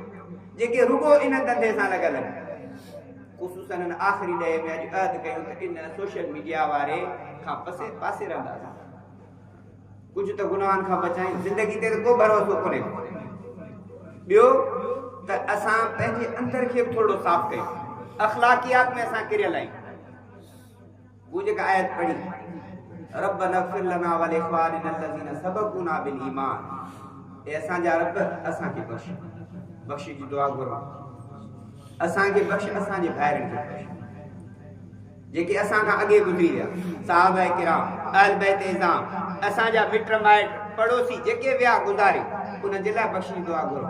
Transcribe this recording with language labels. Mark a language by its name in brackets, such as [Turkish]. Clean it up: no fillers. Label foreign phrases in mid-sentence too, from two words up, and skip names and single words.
[Sindhi] जेके रुगो इन धंधे सां लॻल आहिनि, ख़ुशूसन हिन आख़िरी ॾहे में अॼु अहद कयूं त इन सोशल मीडिया वारे खां पासे रहंदासीं, कुझु त गुनाहनि खां बचायूं। ज़िंदगी ते त को भरोसो कोन्हे। ॿियो त असां पंहिंजे अंदर खे बि थोरो साफ़ कयूं, अख़लाक़ियात में असां किरियल आहियूं। हू जेका आयत पढ़ी, [Arabic] ربنا اغفر لنا ولإخواننا الذين سبقونا بالإيمان, [Sindhi] ए असांजा रब असांखे बख़्श जी दुआ घुरो, असांखे बख़्श, असांजे भाइरनि खे बख़्श जेके असां खां अॻे गुज़री विया, सहाबा किराम, अहल बैत इज़ाम, असांजा मिट माइट पड़ोसी जेके विया गुज़ारे, उन जे लाइ बख़्श जी दुआ घुरो।